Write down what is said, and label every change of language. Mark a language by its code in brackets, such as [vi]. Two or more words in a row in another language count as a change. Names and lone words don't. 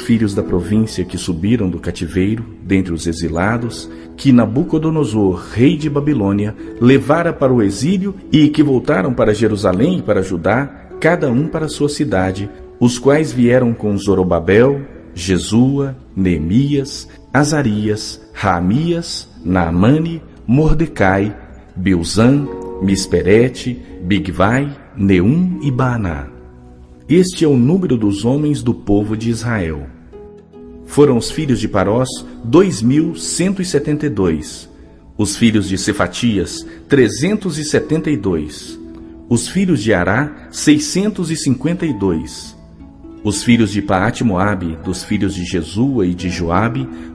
[pt] filhos da província que subiram do cativeiro, dentre os exilados, que Nabucodonosor, rei de Babilônia, levara para o exílio e que voltaram para Jerusalém e para Judá, cada um para sua cidade, os quais vieram com Zorobabel, Jesua, Neemias, Azarias, Raamias, Naamane, Mordecai, Bilzan, Misperete, Bigvai, Neum e Baaná. Este é o número dos homens do povo de Israel. Foram os filhos de Parós 2.172, os filhos de Cefatias 372, os filhos de Ará 652, os filhos de Paate-Moabe, dos filhos de Jesua e de Joabe